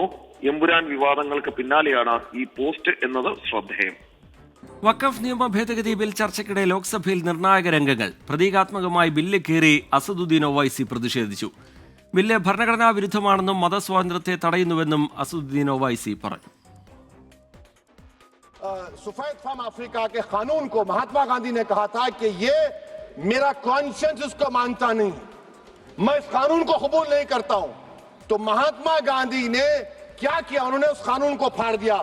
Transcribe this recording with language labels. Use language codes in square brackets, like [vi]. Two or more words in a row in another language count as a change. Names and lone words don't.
[ml] എമ്പുരാൻ വിവാദങ്ങൾക്ക് പിന്നാലെയാണ് ഈ പോസ്റ്റ് എന്നത് ശ്രദ്ധേയം. വഖഫ് നിയമ ഭേദഗതി ബിൽ ചർച്ചയ്ക്കിടെ ലോക്സഭയിൽ നിർണായക രംഗങ്ങൾ. പ്രതീകാത്മകമായി ബില്ല് കീറി അസദുദ്ദീൻ ഒവൈസി പ്രതിഷേധിച്ചു. ബില്ല് ഭരണഘടനാ വിരുദ്ധമാണെന്നും മതസ്വാതന്ത്ര്യത്തെ തടയുന്നുവെന്നും അസദുദ്ദീൻ ഒവൈസി പറഞ്ഞു. [hi] सफेद फार्म अफ्रीका के कानून को महात्मा गांधी ने कहा था कि ये मेरा कॉन्शियंस इसको मानता नहीं, मैं इस कानून को कबूल नहीं करता हूं. तो महात्मा गांधी ने क्या किया? उन्होंने उस कानून को फाड़ दिया.